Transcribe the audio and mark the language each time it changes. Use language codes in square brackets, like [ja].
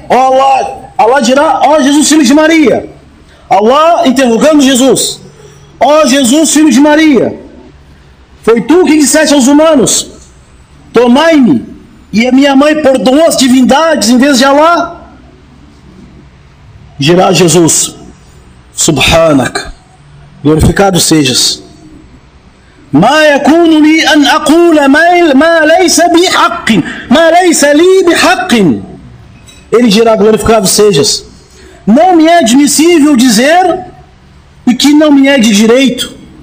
[pt] Allah dirá, ó Jesus, filho de Maria. Allah interrogando Jesus, ó Jesus, filho de Maria, foi tu que disseste aos humanos, tomai-me e a minha mãe por duas divindades em vez de Allah? Dirá Jesus, [ar] Subhanak, [pt] glorificado sejas, [ar] ما يكون لي أن أقول ما ليس بحق ما ليس لي بحق. [pt] Ele dirá, glorificado sejas, não me é admissível dizer o que não me é de direito.